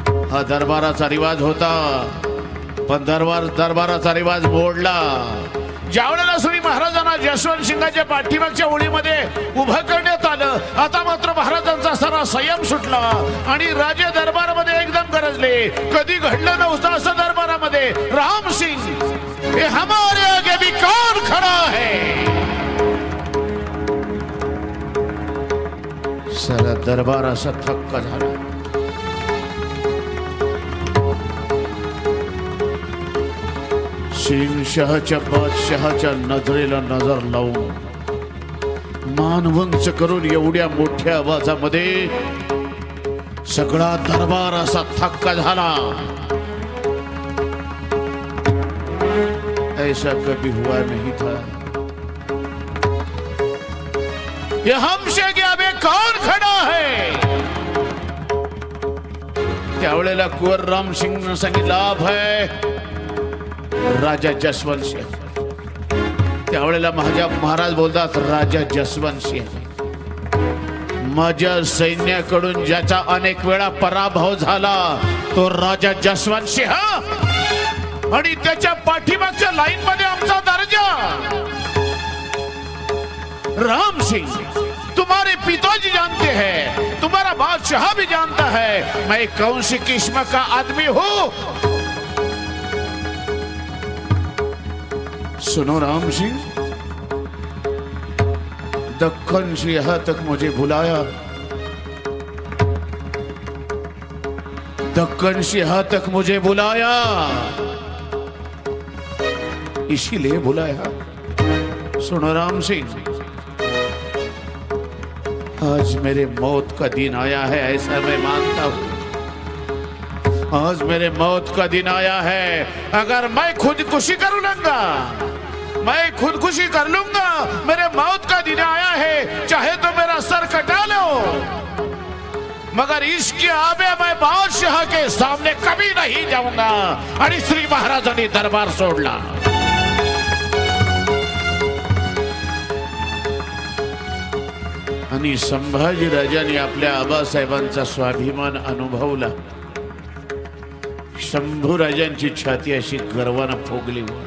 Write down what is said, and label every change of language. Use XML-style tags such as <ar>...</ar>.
<mr>हा दरबाराचा रिवाज होता. पण दरबाराचा रिवाज मोडला ज्यावेळेला श्री महाराजांना जसवंत सिंगाच्या पाठीमागच्या ओळीमध्ये उभं करण्यात आलं. आता मात्र महाराजांचा सारा संयम सुटला आणि राजे दरबारामध्ये एकदम गरजले. कधी घडलं नव्हतं असं दरबारामध्ये.</mr> <hi>राम सिंग ये हमारे आगे भी कौन खड़ा है.</hi> <mr>सारा दरबार असा थक्क झाला. शेरशाहच्या बादशहाच्या नजरेला नजर लावून मान उंच करून एवढ्या मोठ्या आवाजामध्ये सगळा दरबार असा थक्का झाला.</mr> <hi>ऐसा कभी हुआ नहीं था. ये हमसे क्या बे कौन खड़ा है.</hi> <mr>त्यावेळेला कुंवर राम सिंग सांगितलं लाभ है राजा जसवंत सिंह. त्यावेळेला महाराज बोलतात राजा जसवंत सिंह माझ्या सैन्याकडून ज्याचा अनेक वेळा पराभव झाला तो राजा जसवंत सिंह. आणि त्याच्या पाठीमागच्या लाईन मध्ये आमचा दर्जा.</mr> <hi>राम सिंह तुम्हारे पिताजी जानते हैं, तुम्हारा बादशाह भी जानता है मैं कौन सी किस्म का आदमी हूं. सुनो राम सिंह, दक्कन से यहां तक मुझे बुलाया. दक्कन शाह तक मुझे बुलाया, इसीलिए बुलाया। सुनो राम सिंह, आज मेरे मौत का दिन आया है, ऐसा मैं मानता हूं। आज मेरे मौत का दिन आया है। अगर मैं खुदकुशी कर लूंगा, मैं खुदकुशी कर लूंगा, मेरे मौत का दिन आया है, चाहे तो मेरा सर कटा लो, मगर इसके आगे मैं बादशाह के सामने कभी नहीं जाऊंगा।</hi> <mr>आणि श्री महाराजांनी दरबार सोडला। आणि संभाजी राजांनी आपल्या आबासाहेबांचा स्वाभिमान अनुभवला। शंभू राजांची छाती अशी गर्वानं फुगली।</mr>